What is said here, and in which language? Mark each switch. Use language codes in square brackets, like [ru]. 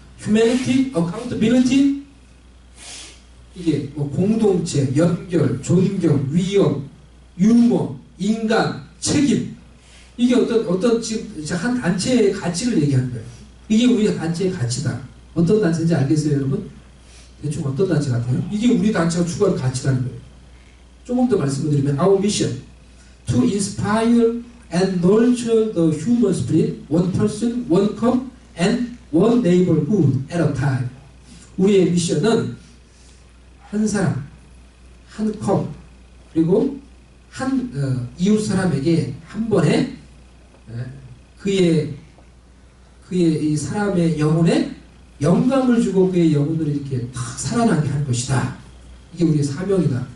[ko] 휴머니티, 어카운터빌리티. 이게 뭐 공동체, 연결, 존경, 위험, 유머, 인간, 책임. 이게 어떤 지금 한 단체의 가치를 얘기하는 거예요. 이게 우리 단체의 가치다. 어떤 단체인지 알겠어요, 여러분? 대충 어떤 단체 같아요? 이게 우리 단체가 추구하는 가치라는 거예요. 조금 더 말씀을 드리면 [en] Our mission to inspire and nurture the human spirit, one person, one cup, and one neighborhood at a time. [ko] 우리의 미션은 한 사람, 한 컵, 그리고 한 이웃 사람에게 한 번에 그의 이 사람의 영혼에 영감을 주고 그의 영혼을 이렇게 탁 살아나게 할 것이다. 이게 우리의 사명이다.